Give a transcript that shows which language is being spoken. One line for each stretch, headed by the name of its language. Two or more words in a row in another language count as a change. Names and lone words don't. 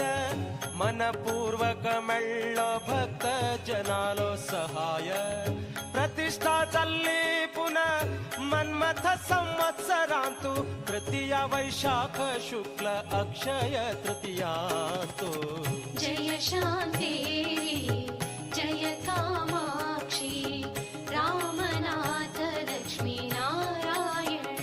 Konkani: ಮನಪೂರ್ವಕ ಮೆಳ್ಳೋ ಭಕ್ತ ಜನಾಲೋ ಸಹಾಯ ಪ್ರತಿಷ್ಠಾ ಚಲ್ಲಿ ಪುನಃ ಮನ್ಮಥ ಸಂವತ್ಸರಾಂತು ತೃತೀಯ ವೈಶಾಖ ಶುಕ್ಲ ಅಕ್ಷಯ ತೃತೀಯಾಂತು जय शांतेरी जय कामाक्षी रामनाथ लक्ष्मी नारायण